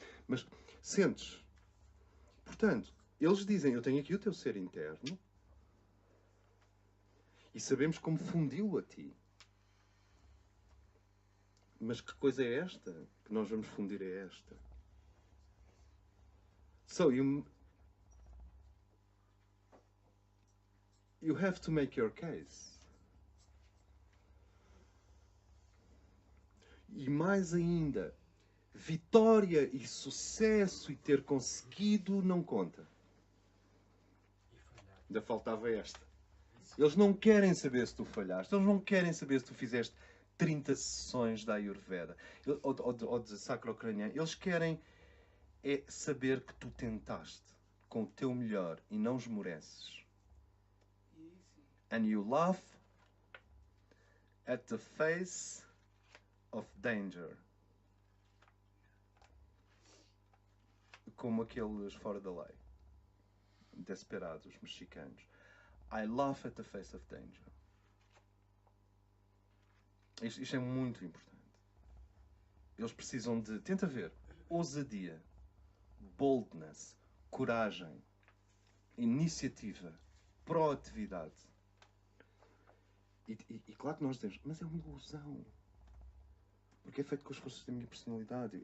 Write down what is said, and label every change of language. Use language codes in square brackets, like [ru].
[pt] Mas sentes. Portanto, eles dizem, eu tenho aqui o teu ser interno e sabemos como fundi-lo a ti. Mas que coisa é esta que nós vamos fundir é esta? [en] So you have to make your case. [pt] E mais ainda, vitória e sucesso e ter conseguido não conta. Ainda faltava esta. Eles não querem saber se tu falhaste. Eles não querem saber se tu fizeste 30 sessões da Ayurveda ou de sacro-craniano. Eles querem é saber que tu tentaste com o teu melhor e não esmoreces. [en] And you laugh at the face of danger. [pt] Como aqueles fora da lei. Desperados, mexicanos. [en] I laugh at the face of danger. [pt] Isto é muito importante. Eles precisam de, tenta ver, ousadia, boldness, coragem, iniciativa, proatividade. E claro que nós dizemos, mas é uma ilusão. Porque é feito com as forças da minha personalidade.